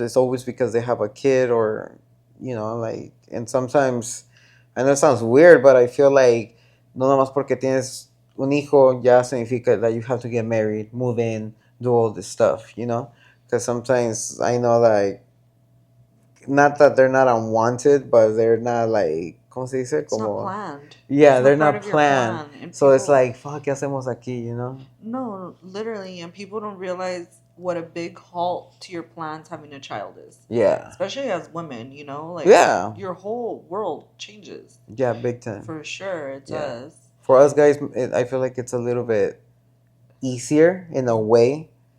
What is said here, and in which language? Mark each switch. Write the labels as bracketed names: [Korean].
[English] It's always because they have a kid or, you know, like, and sometimes, I know it sounds weird, but I feel like [Spanish] no nada más porque tienes un hijo ya significa [English] that you have to get married, move in, do all this stuff, you know? Because sometimes I know that, like, not that they're not unwanted, but they're not like, [Spanish] ¿cómo se dice? [English] It's not planned. Yeah, they're not not planned. Plan. So it's like, fuck, [Spanish] ¿qué hacemos aquí, [English] you know? No, literally. And people don't realize what a big halt to your plans having a child is. Yeah. Especially as women, you know? Like, your whole world changes. Yeah, big time. For sure, it does. For us guys, I feel like it's a little bit easier in a way.